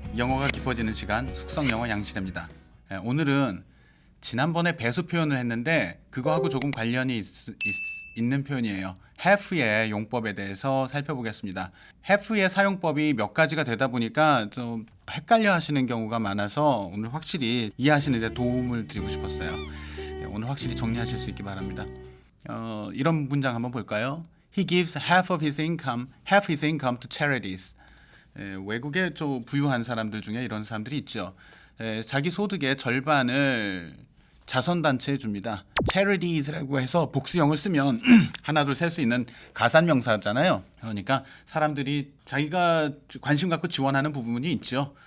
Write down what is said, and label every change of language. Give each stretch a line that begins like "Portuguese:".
Korean: 영어가 깊어지는 시간 숙성영어 양시대입니다. 오늘은 지난번에 배수 표현을 했는데 그거하고 조금 관련이 있는 표현이에요. have의 용법에 대해서 살펴보겠습니다. have의 사용법이 몇 가지가 되다 보니까 좀 헷갈려 하시는 경우가 많아서 오늘 확실히 이해하시는 데 도움을 드리고 싶었어요. 오늘 확실히 정리하실 수 있기 바랍니다. 이런 문장 한번 볼까요?
English: He gives half of his income to charities.
Korean: 외국의 좀 부유한 사람들 중에 이런 사람들이 있죠. 자기 소득의 절반을 자선단체에 줍니다. charities라고 해서 복수형을 쓰면 하나 둘 셀 수 있는 가산명사잖아요. 그러니까 사람들이 자기가 관심 갖고 지원하는 부분이 있죠.